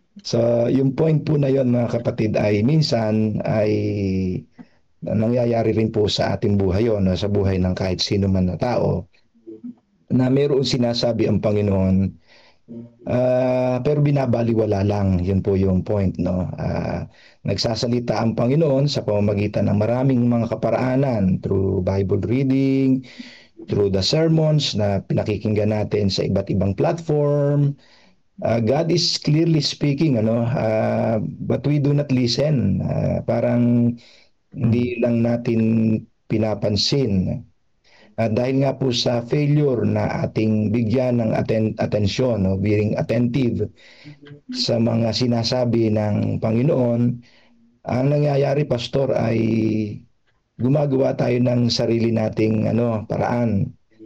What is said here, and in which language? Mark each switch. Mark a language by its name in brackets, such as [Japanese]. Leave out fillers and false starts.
[Filipino] So, yung point po na yon mga kapatid ay minsan ay nangyayari rin po sa ating buhay yun, sa buhay ng kahit sino man na tao, na mayroon sinasabi ang Panginoon, pero binabaliwala lang. Yun po yung point, no? Nagsasalita ang Panginoon sa pamamagitan ng maraming mga kaparaanan [English] through Bible reading, through the sermons [Filipino] na pinakikinggan natin sa iba't ibang platform. [English] God is clearly speaking, but we do not listen. [Filipino] Parang hindi lang natin pinapansin. Dahil nga po sa failure na ating bigyan ng atensyon, [English] being attentive [Filipino] sa mga sinasabi ng Panginoon, ang nangyayari, Pastor, ay gumagawa tayo ng sarili nating paraan.